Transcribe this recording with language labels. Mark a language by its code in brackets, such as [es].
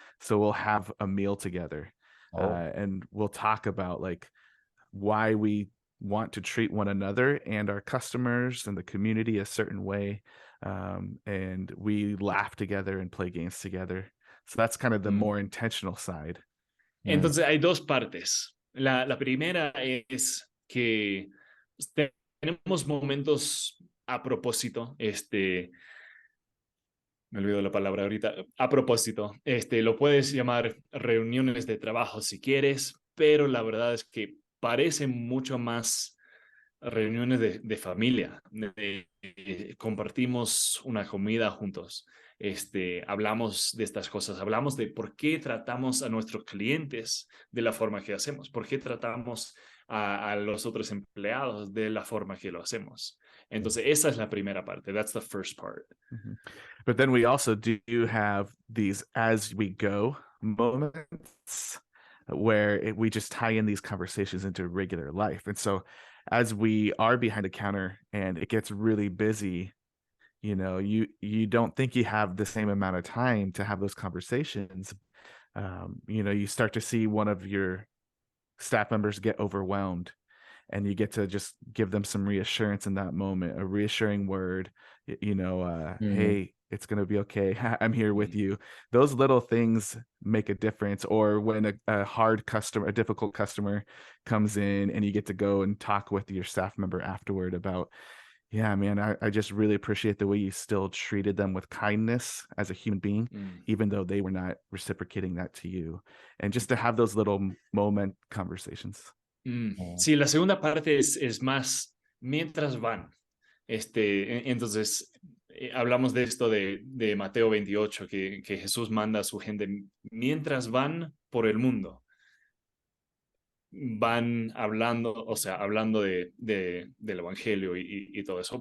[en] So we'll have a meal together, and we'll talk about like why we want to treat one another and our customers and the community a certain way. And we laugh together and play games together. So that's kind of the more intentional side. [es] Entonces hay dos partes. La primera es que tenemos momentos a propósito, me olvido la palabra ahorita, a propósito, lo puedes llamar reuniones de trabajo si quieres, pero la verdad es que parecen mucho más reuniones de familia, compartimos una comida juntos, hablamos de estas cosas, hablamos de por qué tratamos a nuestros clientes de la forma que hacemos, por qué tratamos a los otros empleados de la forma que lo hacemos. Entonces, esa es la primera parte. [en] That's the first part. But then we also do have these as we go moments where we just tie in these conversations into regular life. And so as we are behind a counter and it gets really busy, you don't think you have the same amount of time to have those conversations. You start to see one of your staff members get overwhelmed, and you get to just give them some reassurance in that moment, a reassuring word, hey, it's going to be okay. I'm here with you. Those little things make a difference. Or when a hard customer, a difficult customer comes in and you get to go and talk with your staff member afterward about, yeah, man, I just really appreciate the way you still treated them with kindness as a human being, even though they were not reciprocating that to you. And just to have those little moment conversations. [es] Sí, la segunda parte es más mientras van. Entonces, hablamos de esto de Mateo 28, que Jesús manda a su gente mientras van por el mundo. Van hablando, o sea, hablando del Evangelio y todo eso.